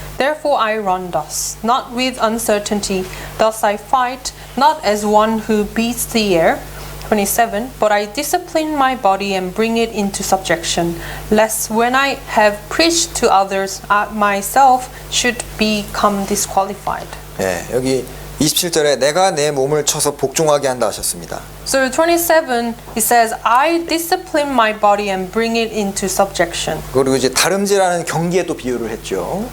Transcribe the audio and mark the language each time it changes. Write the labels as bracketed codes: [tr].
[en] Therefore I run thus, not with uncertainty. Thus I fight, not as one who beats the air. 27. But I discipline my body and bring it into subjection, lest when I have preached to others, I myself should become disqualified. [ko] 네, 여기 27절에 내가 내 몸을 쳐서 복종하게 한다 하셨습니다. [en] So 27, it says, I discipline my body and bring it into subjection. [ko] 그리고 이제 다름질하는 경기에 또 비유를 했죠.